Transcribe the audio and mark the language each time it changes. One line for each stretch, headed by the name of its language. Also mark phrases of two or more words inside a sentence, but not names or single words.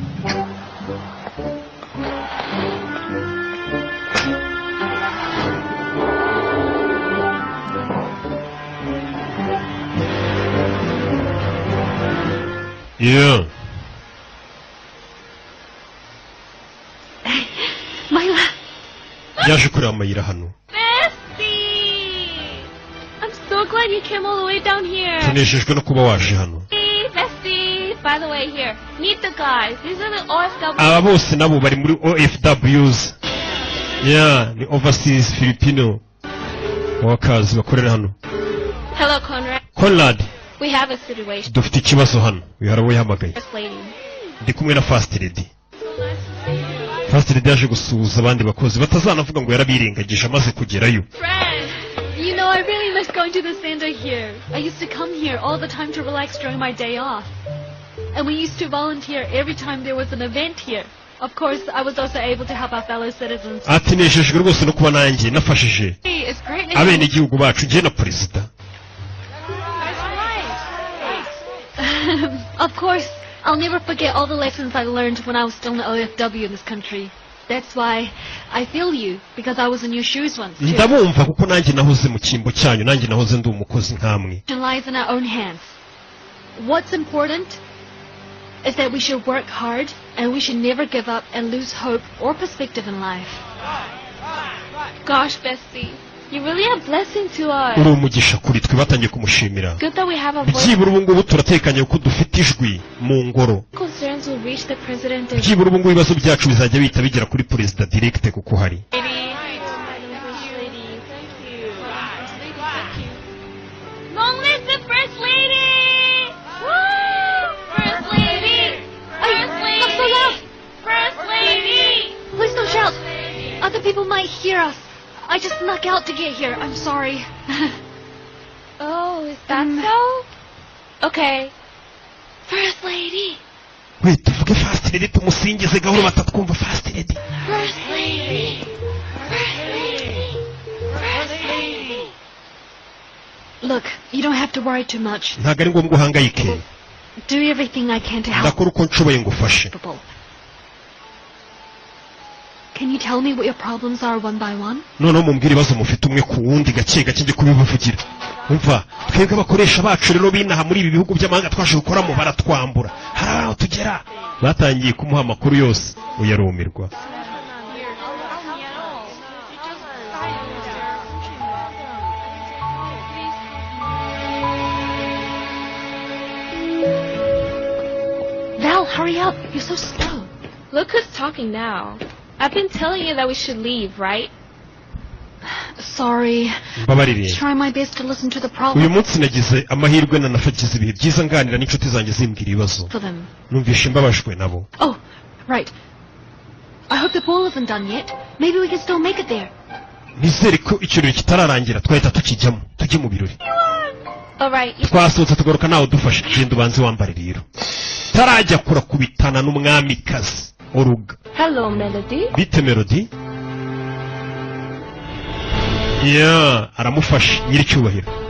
English: Yeah. Myla.
Kinyarwanda: Yaje kureba amayira hano.
English: Bestie! I'm so glad you came all the way down here.
Kinyarwanda: Tunejejwe no kuba waje hano.
English: Bestie, by the way, here, meet the guys. These are the OFWs.
Kinyarwanda: Aba bose nabo bari muri OFWs. Yeah, ni
English: Overseas Filipino workers
Kinyarwanda: bakorera hano.
English: Hello, Conrad. Conrad. We have a situation.
Kinyarwanda: Dufite ikibazo hano. Wiharawe hamagaye. Ndi kumwe na
English: First Lady. First Lady
Kinyarwanda: yaje gusuhuza abandi bakozi batazanavuga ngo yarabirengagije amaze kugerayo.
English: You know, I really was going to the center here. I used to come here all the time to relax during my day off. And we used to volunteer every time there was an event here. Of course, I was also able to help our fellow citizens.
Kinyarwanda: ati nejejwe rwose no kuba nanjye nafashije
English: Hey, it's great.
Kinyarwanda: abenegihugu bacu njye na perezida.
English: Of course, I'll never forget all the lessons I learned when I was still in the OFW in this country. That's why I feel you, because I was in your shoes once too.
Kinyarwanda: ndabumva kuko nanjye nahoze mu cyimbo cyanyu, nanjye nahoze ndi umukozi nkamwe.
English: It lies in our own hands. What's important is that we should work hard and we should never give up and lose hope or perspective in life. Gosh, Bessie, you really are a blessing to us.
Kinyarwanda: uri umugisha kuri twe, batangiye kumushimira.
English: Good that we have a voice.
Kinyarwanda: byibura ubu ngubu turatekanye kuko dufite ijwi mu ngoro.
English: Concerns will reach the president and
Kinyarwanda: byibura ubu ngubu ibibazo byacu bizajya bihita bigera kuri perezida direct kuko hari.
English: Long live the First Lady! Woo! First Lady! First Lady! Not so loud! First Lady! Please don't shout. Other people might hear us. I just snuck out to get here. I'm sorry. Oh, is that so? Okay. First Lady!
Kinyarwanda: wait tuvuge
English: fast lady
Kinyarwanda: tumusingize gahoro batatwumva
English: fast lady. First Lady! First Lady! First Lady! Look, you don't have to worry too much.
Kinyarwanda: ntabwo ari ngombwa uhangayike,
English: Do everything I can to help
Kinyarwanda: ndakora uko nshoboye ngufashe.
English: people. Can you tell me what your problems are one by one?
Kinyarwanda: noneho mumbwire ibibazo mufite umwe ku wundi gake gake njye kubibavugira. umva twebwe abakoresha bacu rero binaha muri ibi bihugu by'amahanga twaje gukoramo baratwambura, hari aho tugera batangiye kumuha amakuru yose uyarumirwa.
English: Val, hurry up. You're so slow. Look who's talking now. I've been telling you that we should leave, right? Sorry.
Kinyarwanda: mbabarire,
English: Try my best to listen to the
Kinyarwanda: uyu
English: problem
Kinyarwanda: munsi nagize amahirwe nanafagize ibihe byiza nganira n'inshuti zanjye zimbwira ibibazo,
English: for them.
Kinyarwanda: numvishe mbabajwe nabo.
English: Oh, right. I hope the ball isn't done yet. Maybe we can still make it there.
Kinyarwanda: nizere ko ikirori kitararangira twahita tukijyamo tujye mu birori.
English: Alright, you
Kinyarwanda: twasohotse tugaruka nawe dufashe, genda ubanze wambare rero tarajya kurakubitana n'umwamikazi oruga.
English: Hello, Melody.
Kinyarwanda: bite Melody? ya aramufashe nyiricyubahiro.